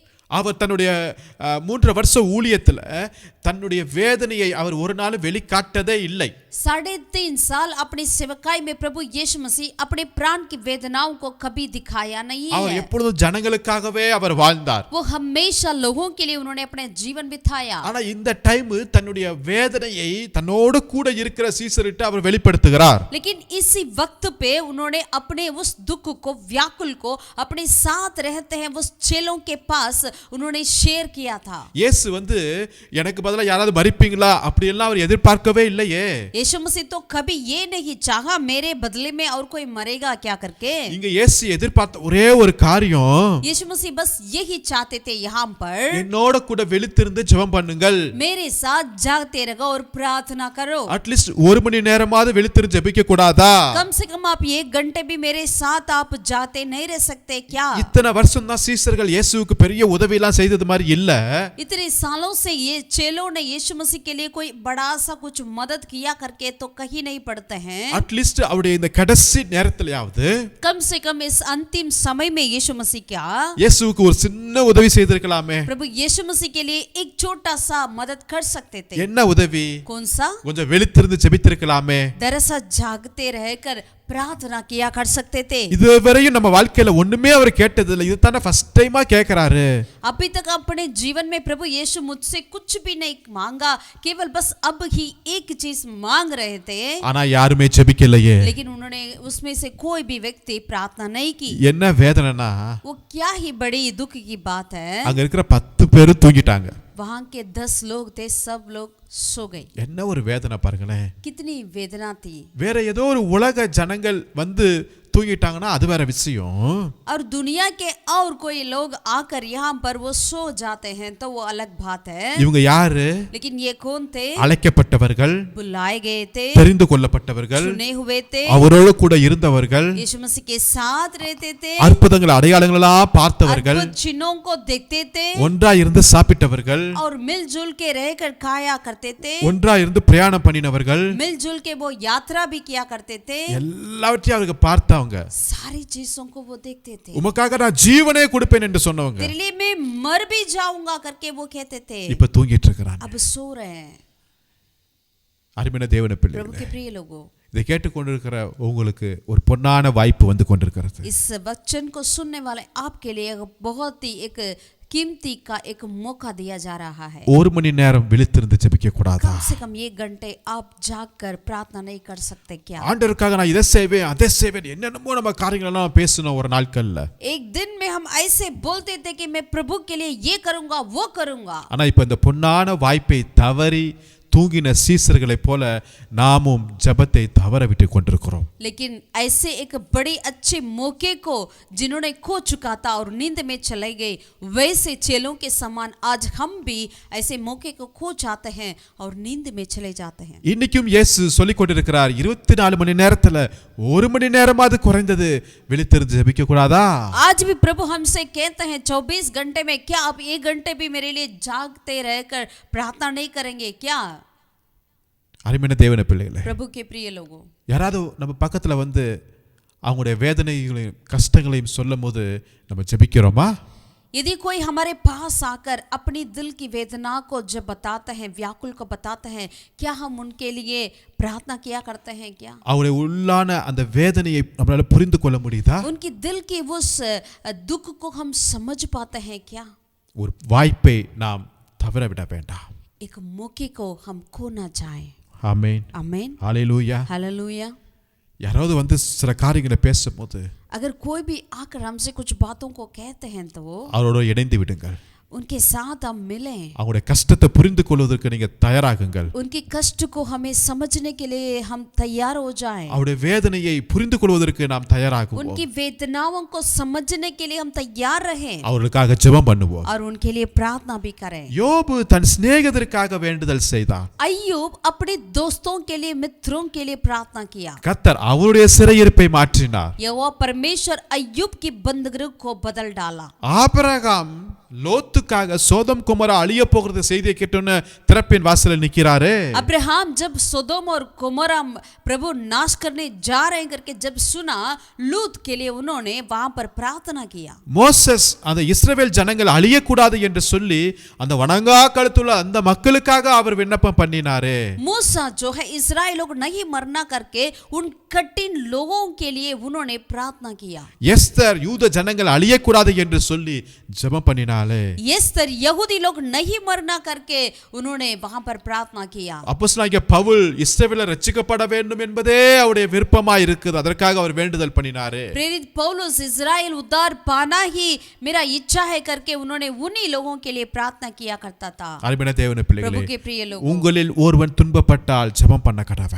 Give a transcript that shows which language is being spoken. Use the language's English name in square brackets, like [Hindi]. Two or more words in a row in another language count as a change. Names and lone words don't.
[Tamil] அவர் தன்னுடைய 3 வருஷ ஊழியத்துல தன்னுடைய வேதனையை அவர் ஒரு நாள் வெளிக்காட்டதே இல்லை. [Hindi] 3.5 साल अपनी सेवकाई में प्रभु यीशु मसीह अपने प्राण की वेदनाओं को कभी दिखाया नहीं [Tamil] அவர் [Hindi] है। [Tamil] எப்பொழுதும் ஜனங்களுக்காகவே அவர் வாழ்ந்தார். [Hindi] वो हमेशा लोगों के लिए उन्होंने अपने जीवन बिताया। [Tamil] ஆனா இந்த டைம் தன்னுடைய வேதனையை தன்னோடு கூட இருக்கிற சீசரிட்ட அவர் வெளிப்படுத்துகிறார். [Hindi] लेकिन इसी वक्त पे उन्होंने अपने उस दुख को, व्याकुल को अपने साथ रहते हैं उस चेलों के पास उन्होंने शेयर किया था। [Tamil] இயேசு எனக்கு பதிலா யாராவது மரிப்பீங்களா அப்படி எல்லாம் அவர் எதிர்பார்க்கவே இல்லையே. [Hindi] यीशु मसीह तो कभी ये नहीं चाहा मेरे बदले में और कोई मरेगा क्या करके। [Tamil] இங்க இயேசு எதிர்பார்த்த ஒரே ஒரு காரியம், [Hindi] यीशु मसीह बस यही चाहते थे यहाँ पर, [Tamil] என்னோட கூட விழித்திருந்து ஜெபம் பண்ணுங்கள், [Hindi] मेरे साथ जागते रहो और प्रार्थना करो। [Tamil] அட்லீஸ்ட் 1 மணி நேரமாவது விழித்திருந்து ஜெபிக்க கூடாதா? [Hindi] कम से कम आप 1 घंटे भी मेरे साथ आप जाते नहीं रह सकते क्या? [Tamil] இத்தனை வருஷம் தான் சீசர்கள் இயேசுவுக்கு பெரிய உதவி எல்லாம் செய்தது மாதிரி இல்ல. [Hindi] इतने सालों से ये चेलों ने यीशु मसीह के लिए कोई बड़ा सा कुछ मदद किया करके तो कहीं नहीं पड़ते हैं। [Tamil] அட்லீஸ்ட் அவருடைய இந்த கடைசி நேரத்திலயாவது [Hindi] कम से कम इस अंतिम समय में यीशु मसीह क्या [Tamil] இயேசுவுக்கு ஒரு சின்ன உதவி செய்திருக்கலாமே. [Hindi] प्रभु यीशु मसीह के लिए एक छोटा सा मदद कर सकते थे। [Tamil] என்ன உதவி? [Hindi] कौन सा? [Tamil] கொஞ்சம் விழித்திருந்து ஜெபித்திருக்கலாமே. [Hindi] दरअसल जागते रहकर प्रार्थना किया कर सकते थे। [Tamil] இதுவரையும் நம்ம வாழ்க்கையில ஒண்ணுமே அவர் கேட்டது இல்ல, இது தான [English] first time [Tamil] கேக்குறாரு. [Hindi] अभी तक अपने जीवन में प्रभु यीशु मुझसे कुछ भी नहीं मांगा, केवल बस अब ही एक चीज मांग रहे थे, [Tamil] ஆனா யாருமே ஜெபிக்கலையே. [Hindi] लेकिन उन्होंने उसमें से कोई भी व्यक्ति प्रार्थना नहीं की। [Tamil] என்ன வேதனைனா, [Hindi] वो क्या ही बड़ी दुख की बात है, [Tamil] அங்க இருக்கிற 10 பேரும் தூங்கிட்டாங்க. [Hindi] वहां के 10 लोग थे, सब लोग सो गए। [Tamil] என்ன ஒரு வேதனை பாருங்களேன். [Hindi] कितनी वेदना थी। [Tamil] வேற ஏதோ ஒரு உலக ஜனங்கள் வந்து தூங்கிட்டாங்கன்னா அது வேற விஷயம். [Hindi] और दुनिया के और कोई लोग आकर यहाँ पर वो सो जाते हैं तो वो अलग बात है। [Tamil] இவங்க யாரு? [Hindi] लेकिन ये कौन थे? [Tamil] அழைக்கப்பட்டவர்கள், [Hindi] बुलाए गए थे, [Tamil] தெரிந்து கொள்ளப்பட்டவர்கள், [Hindi] चुने हुए थे, [Tamil] அவரோடு கூட இருந்தவர்கள், [Hindi] यीशु मसीह के साथ रहते थे, [Tamil] அற்புதங்கள் அடையாளங்கள் எல்லாம் பார்த்தவர்கள், [Hindi] अद्भुत चिन्हों को देखते थे, [Tamil] ஒன்றாய் இருந்து சாப்பிட்டவர்கள், [Hindi] और मिलजुल के रहकर खाया करते थे, [Tamil] ஒன்றாய் இருந்து பிரயாணம் பண்ணினவர்கள், [Hindi] मिलजुल के वो यात्रा भी किया करते थे। [Tamil] எல்லாவற்றையும் அவங்க பார்த்தவங்க. [Hindi] सारी चीजों को वो देखते थे। [Tamil] உமக்காக நான் ஜீவனே கொடுப்பேன் என்று சொன்னவங்க [Hindi] तेरे लिए मैं मर भी जाऊंगा करके वो कहते थे, [Tamil] இப்ப தூங்கிட்டு இருக்காங்க. [Hindi] अब सो रहे हैं। [Tamil] அருமையான தேவனுடைய [Hindi] प्रभु [Tamil] பிள்ளைகளே, [Hindi] के प्रिय लोगों, [Tamil] இதை கேட்டுக்கொண்டிருக்கிற உங்களுக்கு ஒரு பொன்னான வாய்ப்பு வந்து கொண்டிருக்கிறது. [Hindi] इस वचन को सुनने वाले आपके लिए एक बहुत ही एक कीमती का एक मौका दिया जा रहा है। [Tamil] 1 மணி நேரம் விழித்திருந்து ஜெபிக்க கூடாதா? [Hindi] कम से कम 1 घंटे आप जागकर प्रार्थना नहीं कर सकते क्या? [Tamil] ஆண்டவருக்காக நான் இதை செய்வேன் அதை செய்வேன் என்னென்னமோ நம்ம காரியங்கள் எல்லாம் பேசணும் ஒரு நாட்கள்ல. [Hindi] एक दिन में हम ऐसे बोलते थे कि मैं प्रभु के लिए ये करूंगा वो करूंगा, [Tamil] ஆனா இப்ப இந்த பொன்னான வாய்ப்பை தவறி தூங்கின சீசர்களைப் போல நாமும் ஜெபத்தை தவற விட்டு கொண்டிருக்கிறோம். [Hindi] लेकिन ऐसे एक बड़े अच्छे मौके को जिन्होंने खो चुका था और नींद में चले गए, वैसे चेलों के समान आज हम भी ऐसे मौके को खो जाते हैं और नींद में चले जाते हैं। [Tamil] இன்னைக்கும் இயேசு சொல்லிக் கொண்டிருக்கிறார், 24 மணி நேரத்துல 1 மணி நேரமாவது குறைந்தது விழித்திருந்து ஜெபிக்க கூடாதா? [Hindi] आज भी प्रभु हमसे कहते हैं 24 घंटे में क्या आप 1 घंटे भी मेरे लिए जागते रहकर प्रार्थना नहीं करेंगे क्या? [Tamil] அருமையான தேவனுடைய பிள்ளைகளே, [Hindi] प्रभु के प्रिय लोगों, [Tamil] யாராவது நம்ம பக்கத்துல வந்து அவங்களுடைய வேதனைகளையும் கஷ்டங்களையும் சொல்லும்போது நம்ம ஜெபிக்கிறோமா? [Hindi] यदि कोई हमारे पास आकर अपनी दिल की वेदना को जब बताते हैं, व्याकुल को बताते हैं, क्या हम उनके लिए प्रार्थना किया करते हैं क्या? [Tamil] அவங்களுடைய உள்ளான அந்த வேதனையை நம்மளால புரிந்து கொள்ள முடியுதா? [Hindi] उनकी दिल की उस दुख को हम समझ पाते हैं क्या? [Tamil] ஒரு வாய்ப்பை நாம் தவற விட வேண்டாம். [Hindi] एक मौके को हम खो ना जाएं। [Tamil] ஆமென். [Hindi] आमीन। [Tamil] ஹalleluya. [Hindi] हालेलुया। [Tamil] யாராவது வந்து சில காரியங்களை பேசும்போது [Hindi] अगर कोई भी आकर हमसे कुछ बातों को कहते हैं तो [Tamil] அவரோட இணைந்து விடுங்கள். [Hindi] उनके साथ हम मिलें, [Tamil] அவங்களுடைய கஷ்டத்தை புரிந்து கொள்வதற்கு நீங்க தயாராகுங்கள். [Hindi] उनके कष्ट को हमें समझने के लिए हम तैयार हो जाएं, [Tamil] அவருடைய வேதனையை புரிந்து கொள்வதற்கு நாம் தயாராகுவோம். [Hindi] उनकी वेदनाओं को समझने के लिए हम तैयार रहें [Tamil] அவர்களுக்காக ஜெபம் பண்ணுவோம். [Hindi] और उनके लिए प्रार्थना भी करें। [Tamil] யோபு தன் சிநேகிதருக்காக வேண்டுதல் செய்தான். [Hindi] अय्यूब अपने दोस्तों के लिए, मित्रों के लिए प्रार्थना किया। [Tamil] கர்த்தர் அவருடைய சிறையிருப்பை மாற்றினார். [Hindi] यहोवा परमेश्वर अय्यूब की बंदगी को बदल डाला। [Tamil] ஆபிரகாம் லோத்து லோத்துக்காக சோதம் குமரா அழிய போகிறது செய்தியை கேட்டோன்னு திறப்பின் வாசல்ல நிக்கிறாரு. [Hindi] अब्राहम जब सोदोम और गोमोरा प्रभु नाश करने जा रहे हैं करके जब सुना, लूत के लिए उन्होंने वहां पर प्रार्थना किया. [Tamil] மோசஸ் அந்த இஸ்ரவேல் ஜனங்கள் அழியக்கூடாது என்று சொல்லி அந்த வணங்கா கழுத்துள்ள அந்த மக்களுக்காக அவர் விண்ணப்பம் பண்ணினாரு. [Hindi] मूसा जो है इस्राएल लोग नहीं मरना करके उन कठिन लोगों के लिए उन्होंने प्रार्थना किया. [Tamil] எஸ்தர் யூத ஜனங்கள் அழியக்கூடாது என்று சொல்லி ஜெபம் பண்ணினாலே. [Hindi] एस्तर यहूदी लोग नहीं मरना करके उन्होंने वहां पर प्रार्थना किया. [Tamil] அப்போஸ்தலனாகிய பவுல் இஸ்ரவேலர் ரட்சிக்கப்பட வேண்டும் என்பதே அவருடைய விருப்பமாய் இருக்குது. அதற்காக அவர் வேண்டுதல் பண்ணினாரு. [Hindi] प्रेरित पौलुस इस्राएल उद्धार पाना ही मेरा इच्छा है करके उन्होंने उन्हीं लोगों के लिए प्रार्थना किया करता था. [Tamil] அருமையான தேவனுடைய [Hindi] प्रभु [Tamil] பிள்ளைகளே, [Hindi] के प्रिय लोग, [Tamil] உங்களில் ஒருவன் துன்பப்பட்டால் ஜெபம் பண்ண கடவன்.